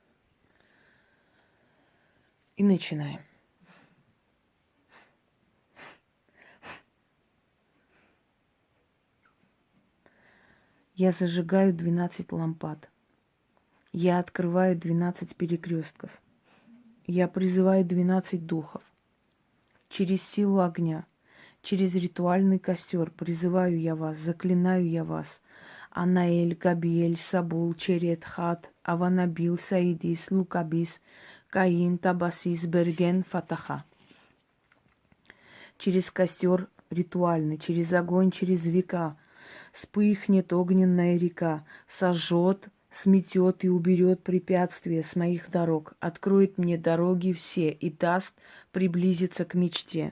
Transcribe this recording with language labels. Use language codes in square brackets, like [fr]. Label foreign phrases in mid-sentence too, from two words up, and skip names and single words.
[ru] И начинаем. Я зажигаю 12 лампад. Я открываю 12 перекрестков. Я призываю 12 духов. Через силу огня, через ритуальный костер призываю я вас, заклинаю я вас. Анаэль, Габиэль, Сабул, Черет, Хат, Аванабил, Саидис, Лукабис, Каин, Табасис, Берген, Фатаха. Через костер ритуальный, через огонь, через века вспыхнет огненная река, сожжет, сметет и уберет препятствия с моих дорог, откроет мне дороги все и даст приблизиться к мечте.